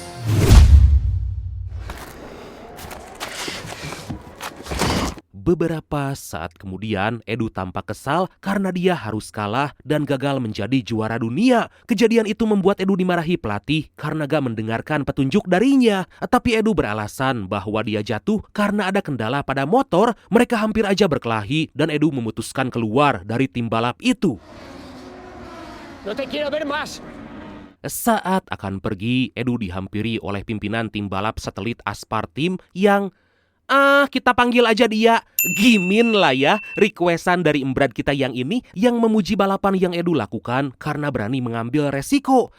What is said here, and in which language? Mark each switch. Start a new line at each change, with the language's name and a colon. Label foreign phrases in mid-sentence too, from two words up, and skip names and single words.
Indonesian: Beberapa saat kemudian, Edu tampak kesal karena dia harus kalah dan gagal menjadi juara dunia. Kejadian itu membuat Edu dimarahi pelatih karena gak mendengarkan petunjuk darinya. Tapi Edu beralasan bahwa dia jatuh karena ada kendala pada motor. Mereka hampir aja berkelahi dan Edu memutuskan keluar dari tim balap itu.
Spanish: No te quiero ver más.
Indonesian: Saat akan pergi, Edu dihampiri oleh pimpinan tim balap satelit Aspar Team yang kita panggil aja dia Gimin lah ya. Requestan dari embrad kita yang ini yang memuji balapan yang Edu lakukan karena berani mengambil resiko.